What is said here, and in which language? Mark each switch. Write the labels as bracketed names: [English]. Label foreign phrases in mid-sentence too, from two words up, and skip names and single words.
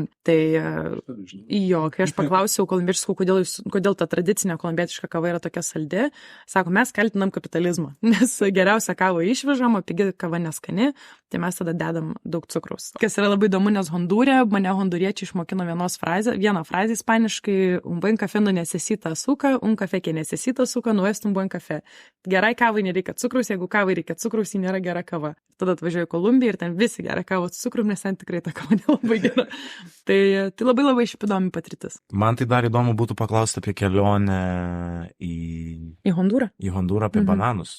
[Lithuanian] Tai jo, kai aš paklausiau kolumbiečių, kodėl ta tradicinė kolumbietiška kava yra tokia saldi, sako, mes kaltinam kapitalizmą, nes geriausia kava išvežam, o pigi kava neskani, tai mes tada dedam daug cukraus. Kas yra labai įdomu, nes Hondūre mane honduriečiai išmokino vieną frazę ispaniškai, [Spanish] un buen café no necesita azúcar, un café que necesita azúcar no es un buen café. [Lithuanian] Gerai kavai nereikia cukraus, jeigu kavai reikia cukraus, ji nėra gera kava. Tada atvažiuoju į Kolumbiją ir ten visi geria kavą su cukrum, nes ten tikrai ta kava nelabai gera. Tai labai labai šiaip įdomi patirtis. Man tai dar įdomu būtų paklausti apie kelionę į Hondūrą. Į Hondūrą apie bananus.